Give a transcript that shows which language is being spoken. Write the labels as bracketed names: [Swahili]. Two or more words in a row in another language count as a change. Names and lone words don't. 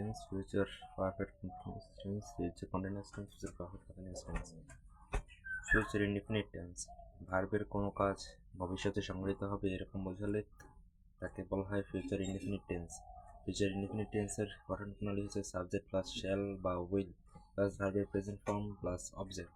[English] tense, future perfect continuous tense, future continuous tense, future perfect continuous tense. future indefinite tense, [Bangla] ভার্বের কোনো কাজ ভবিষ্যতে সংঘটিত হবে এরকম বোঝালে তাকে বলা হয় [English] future indefinite tense. future indefinite [Bangla] টেন্সের গঠন প্রণালী হচ্ছে [English] subject plus shall [Bangla] বা [English] will plus [Bangla] ভার্বের [English] present form plus object.